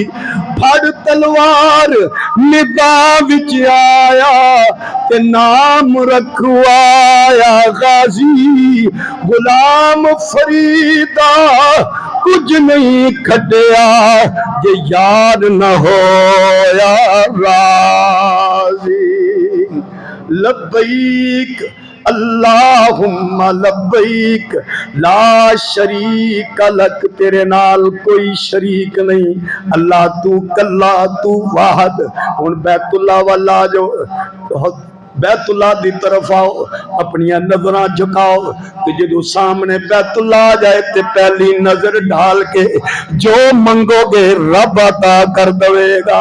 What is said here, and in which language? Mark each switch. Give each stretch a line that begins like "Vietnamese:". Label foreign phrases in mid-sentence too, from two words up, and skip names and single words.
Punjabi: پھڑ تلوار نگاہ وچ آیا تے نام رکھوایا غازی. غلام فریدا کجھ نہیں کھٹیا جے یار نہ ہویا راضی.
Arabic: لبیک اللہم لبیک لا شریک لک،
Punjabi: تیرے نال کوئی شریک نہیں، اللہ تو کلا تو واحد۔ ہن بیت اللہ والا جو بیت اللہ دی طرف آؤ، اپنی نظراں جھکاؤ، کہ جدو سامنے بیت اللہ آ جائے تے پہلی نظر ڈال کے جو منگو گے رب عطا کر دے گا۔